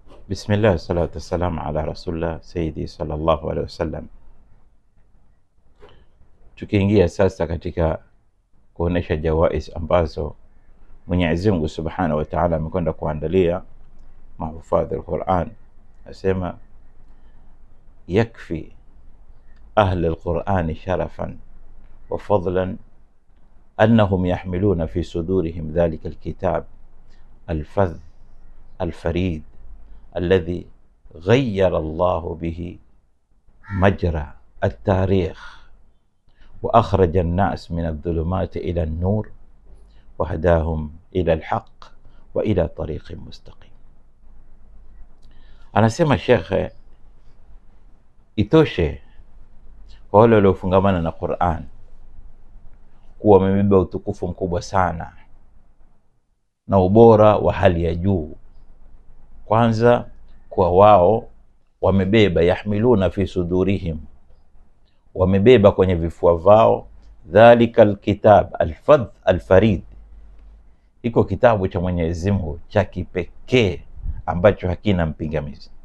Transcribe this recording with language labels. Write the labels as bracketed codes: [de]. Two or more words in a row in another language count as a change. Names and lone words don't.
[ar] بسم الله، الصلاة والسلام على رسول الله سيدي صلى الله عليه وسلم. [sw] Tukiingia sasa katika kuonesha jawais ambazo Mwenyezi Mungu [ar] سبحانه وتعالى [sw] amekwenda kuandalia mahufadhi al-Qur'an, asema [ar] يكفي أهل القرآن شرفا و فضلا أنهم يحملون في صدورهم ذلك الكتاب الفذ الفريد الذي غير الله به مجرى التاريخ وأخرج الناس من الظلمات إلى النور وهداهم إلى الحق وإلى طريق مستقيم. [sw] Anasema shekhe, itoshe kwa wale waliofungamana na Qur'an kuwa wamebeba utukufu mkubwa sana na ubora wa hali ya juu. Kwanza kwa wao wamebeba, [ar] يحملون في صدورهم, [sw] wamebeba kwenye vifua vao, [ar] ذلك الكتاب الفذ الفريد, [sw] iko kitabu cha Mwenyezi Mungu cha kipekee ambacho hakina mpingamizi,